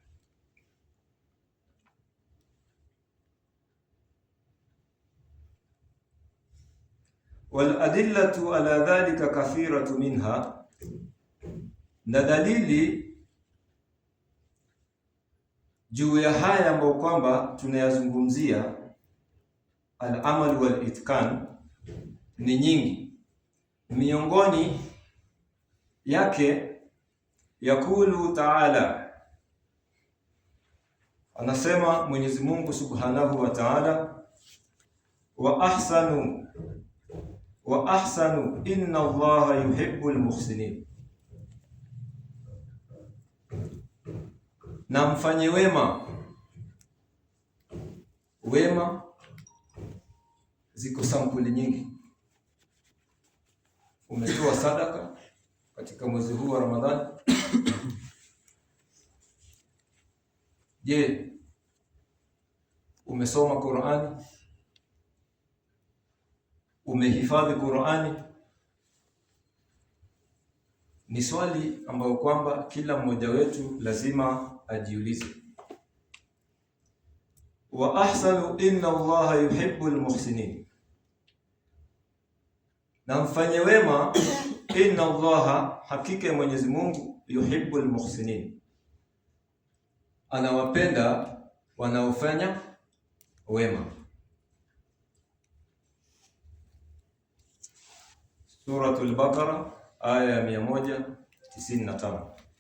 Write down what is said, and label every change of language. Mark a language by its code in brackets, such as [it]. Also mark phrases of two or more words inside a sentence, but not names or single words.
[ar] والأدلة على ذلك كثيرة منها, [sw] na dalili juu ya haya ambayo kwamba tunayazungumzia [ar] العمل والإتقان [sw] ni nyingi. Miongoni yake [ar] يقول تعالى, [sw] anasema Mwenyezi Mungu [ar] سبحانه وتعالى, وأحسنوا إن الله يحب المحسنين, [sw] na mfanye wema. Wema ziko sampuli nyingi. Umetoa sadaka katika mwezi huu wa Ramadhani. Je, umesoma Qur'ani? Umehifadhi Qur'ani? Ni swali ambayo kwamba kila mmoja wetu lazima ajiulize. [ar] وأحسنوا إن الله يحب المحسنين, [sw] na mfanye wema. [ar] إن الله, [sw] hakika ya Mwenyezi Mungu, [ar] يحب المحسنين, [sw] anawapenda wanaofanya wema. Suratul Baqara aya ya 195.